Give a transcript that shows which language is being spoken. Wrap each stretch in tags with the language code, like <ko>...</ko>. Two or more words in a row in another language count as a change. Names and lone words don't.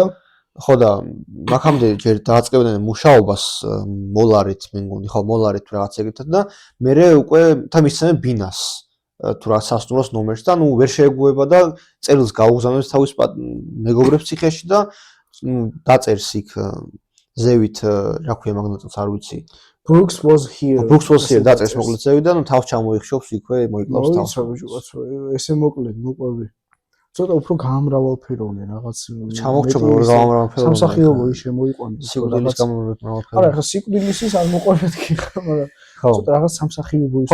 <ka>ხო და მაგამდე ჯერ დააწყებდნენ მუშაობას მოლარით, მე მგონი, ხო მოლარით რაღაც ეგეთად და მერე უკვე მისცემენ ბინას თუ რა სასტუმროს ნომერს და ნუ ვერ შეეგუება და წერილს გაუგზავნებს თავის მეგობრებს ციხეში და დაწერს იქ ზევით რა ქვია მაგნატოს არ ვიცი.</ka> <en>Brooks was here</en> <ka>დაწერს მოკლედ ზევით და ნუ თავს ჩამოიხშობს იქვე მოიკლავს თავს. ესე მოკლედ მოყვები. ცოტა უფრო გამრავალფეროვნე რაღაც ჩამოხჭობ როგორ გამრავალფეროვნე. სამსახიობო ის შემოიყვანეს. სიკვდილის გამრავალფეროვნე. არა, ხა სიკვდილის ის არ მოყვებით კი ხა, მაგრამ ცოტა რაღაც სამსახიობო ის.</ka>